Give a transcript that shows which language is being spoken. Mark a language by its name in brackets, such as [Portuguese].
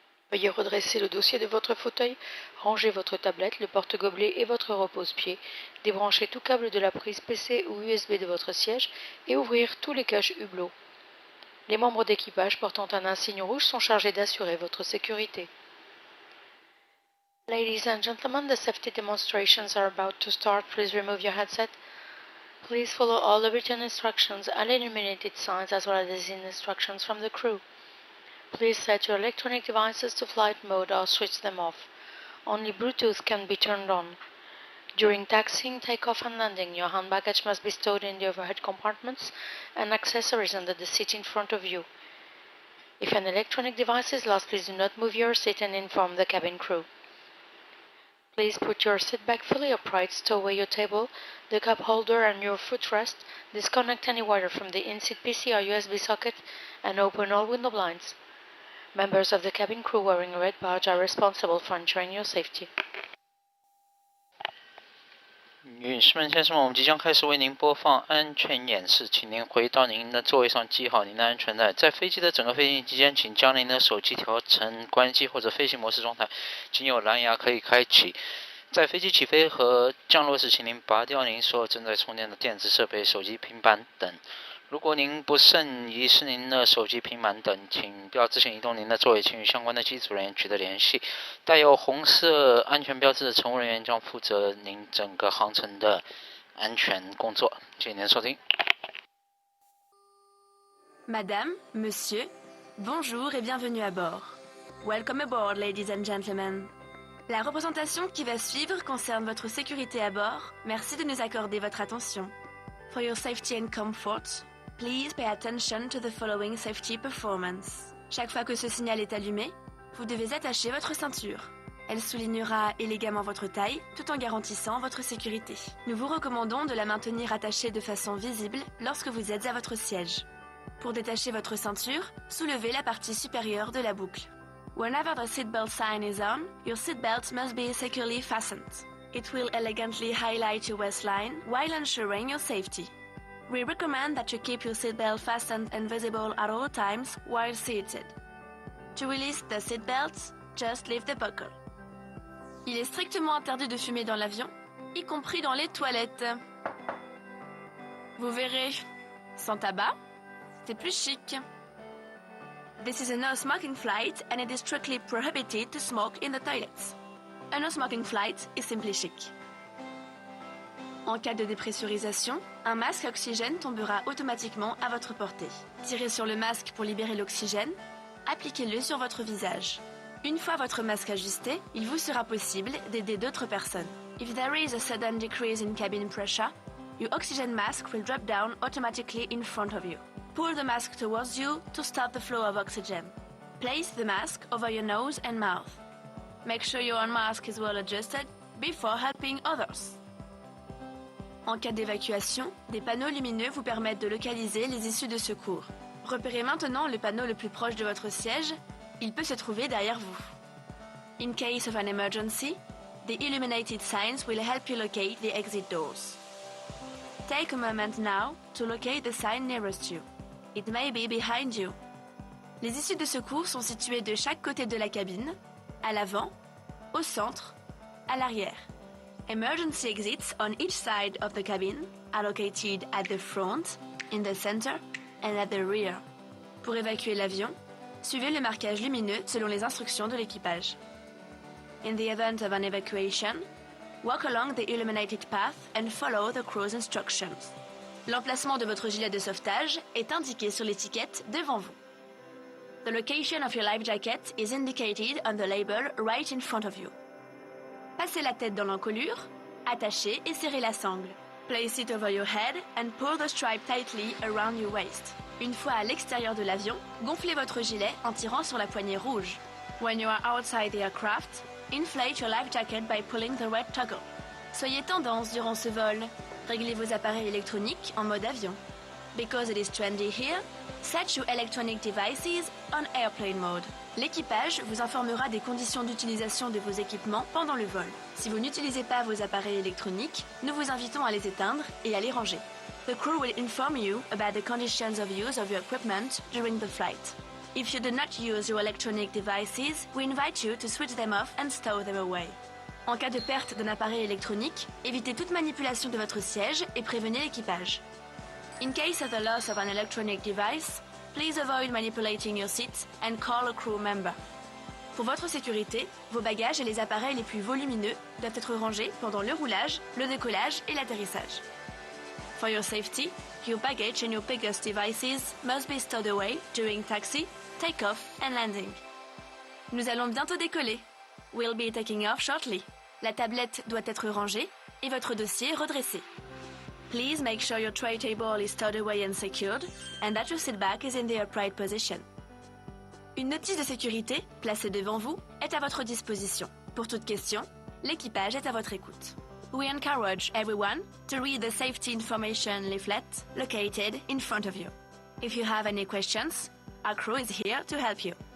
[French] Veuillez redresser le dossier de votre fauteuil, ranger votre tablette, le porte-gobelet et votre repose-pied, débrancher tout câble de la prise PC ou USB de votre siège et ouvrir tous les caches hublots. Les membres d'équipage portant un insigne rouge sont chargés d'assurer votre sécurité. [English] Ladies and gentlemen, the safety demonstrations are about to start. Please remove your headset. Please follow all the written instructions and illuminated signs as well as the instructions from the crew. Please set your electronic devices to flight mode or switch them off. Only Bluetooth can be turned on. During taxiing, takeoff and landing, your hand baggage must be stowed in the overhead compartments and accessories under the seat in front of you. If an electronic device is lost, please do not move your seat and inform the cabin crew. Please put your seat back fully upright, stow away your table, the cup holder and your footrest, disconnect any wire from the in-seat PC or USB socket, and open all window blinds. Members of the cabin crew wearing a red badge are responsible for ensuring your safety. [Chinese] 女士们、先生们，我们即将开始为您播放安全演示，请您回到您的座位上，系好您的安全带。在飞机的整个飞行期间，请将您的手机调成关机或者飞行模式状态，仅有蓝牙可以开启。在飞机起飞和降落时，请您拔掉您所有正在充电的电子设备、手机、平板等。如果您不慎遗失您的手机、平板等，请不要自行移动您的座位，请与相关的机组人员取得联系。带有红色安全标志的乘务人员将负责您整个航程的安全工作。谢谢您的收听。 [French] Madame, Monsieur, bonjour et bienvenue à bord. [English] Welcome aboard, ladies and gentlemen. [French] La représentation qui va suivre concerne votre sécurité à bord. Merci de nous accorder votre attention. [English] For your safety and comfort, please pay attention to the following safety performance. [French] Chaque fois que ce signal est allumé, vous devez attacher votre ceinture. Elle soulignera élégamment votre taille tout en garantissant votre sécurité. Nous vous recommandons de la maintenir attachée de façon visible lorsque vous êtes à votre siège. Pour détacher votre ceinture, soulevez la partie supérieure de la boucle. [English] Whenever the seatbelt sign is on, your seatbelt must be securely fastened. It will elegantly highlight your waistline while ensuring your safety. We recommend that you keep your seatbelt fastened and visible at all times while seated. To release the seatbelt, just lift the buckle. [French] Il est strictement interdit de fumer dans l'avion, y compris dans les toilettes. Vous verrez, sans tabac, c'est plus chic. [English] This is a no-smoking flight and it is strictly prohibited to smoke in the toilets. A no-smoking flight is simply chic. [French] En cas de dépressurisation, un masque à oxygène tombera automatiquement à votre portée. Tirez sur le masque pour libérer l'oxygène, appliquez-le sur votre visage. Une fois votre masque ajusté, il vous sera possible d'aider d'autres personnes. [English] If there is a sudden decrease in cabin pressure, your oxygen mask will drop down automatically in front of you. Pull the mask towards you to stop the flow of oxygen. Place the mask over your nose and mouth. Make sure your own mask is well adjusted before helping others. [French] En cas d'évacuation, des panneaux lumineux vous permettent de localiser les issues de secours. Repérez maintenant le panneau le plus proche de votre siège. Il peut se trouver derrière vous. [English] In case of an emergency, the illuminated signs will help you locate the exit doors. Take a moment now to locate the sign nearest you. It may be behind you. [French] Les issues de secours sont situées de chaque côté de la cabine, à l'avant, au centre, à l'arrière. [English] Emergency exits on each side of the cabin are located at the front, in the center, and at the rear. [French] Pour évacuer l'avion, suivez le marquage lumineux selon les instructions de l'équipage. [English] In the event of an evacuation, walk along the illuminated path and follow the crew's instructions. [French] L'emplacement de votre gilet de sauvetage est indiqué sur l'étiquette devant vous. [English] The location of your life jacket is indicated on the label right in front of you. [French] Passez la tête dans l'encolure, attachez et serrez la sangle. [English] Place it over your head and pull the stripe tightly around your waist. [French] Une fois à l'extérieur de l'avion, gonflez votre gilet en tirant sur la poignée rouge. [English] When you are outside the aircraft, inflate your life jacket by pulling the red toggle. [French] Soyez tendance durant ce vol. Réglez vos appareils électroniques en mode avion. [English] Because it is trendy here, set your electronic devices on airplane mode. [French] L'équipage vous informera des conditions d'utilisation de vos équipements pendant le vol. Si vous n'utilisez pas vos appareils électroniques, nous vous invitons à les éteindre et à les ranger. [English] The crew will inform you about the conditions of use of your equipment during the flight. If you do not use your electronic devices, we invite you to switch them off and stow them away. [French] En cas de perte d'un appareil électronique, évitez toute manipulation de votre siège et prévenez l'équipage. [English] In case of the loss of an electronic device, please avoid manipulating your seat and call a crew member. [French] Pour votre sécurité, vos bagages et les appareils les plus volumineux doivent être rangés pendant le roulage, le décollage et l'atterrissage. [English] For your safety, your baggage and your biggest devices must be stowed away during taxi, take-off and landing. [French] Nous allons bientôt décoller. [English] We'll be taking off shortly. [French] La tablette doit être rangée et votre dossier redressé. [English] Please make sure your tray table is stowed away and secured, and that your seat back is in the upright position. [French] Une notice de sécurité, placée devant vous, est à votre disposition. Pour toute question, l'équipage est à votre écoute. [English] We encourage everyone to read the safety information leaflet located in front of you. If you have any questions, our crew is here to help you.